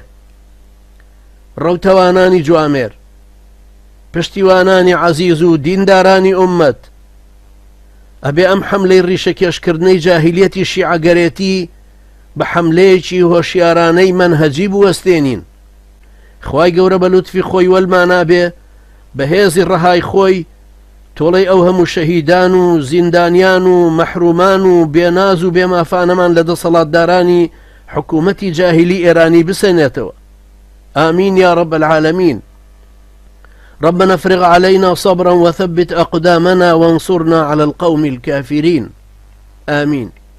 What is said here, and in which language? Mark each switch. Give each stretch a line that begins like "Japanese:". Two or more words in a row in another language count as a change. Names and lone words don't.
Central Kurdish: ڕەوتەوانانی جوامێر، پشتیوانانی عەزیز و دیندارانی ئومەت، ئەبێ ئەم حەملەی ڕیشەکێشکردنەی جاهیلیەتی شیعەگەرێتی بە حەملەیەکی هۆشیارانەی مەنهەجی بوەستێنین. خوای گەورە بە لوتفی خۆی وەلمانابێ بەهێزی ڕەهای خۆی تۆڵەی ئەو هەموو شەهیدان و زیندانیان و مەحرومان و بێناز و بێمافانەمان لە دەسەڵاتدارانی حکوومەتی جاهیلی ئێرانی بسێنێتەوە.
Arabic: آمین يا رب العالمين. ربنا افرغ علينا صبرا وثبت أقدامنا وانصرنا على القوم الكافرين. آمين.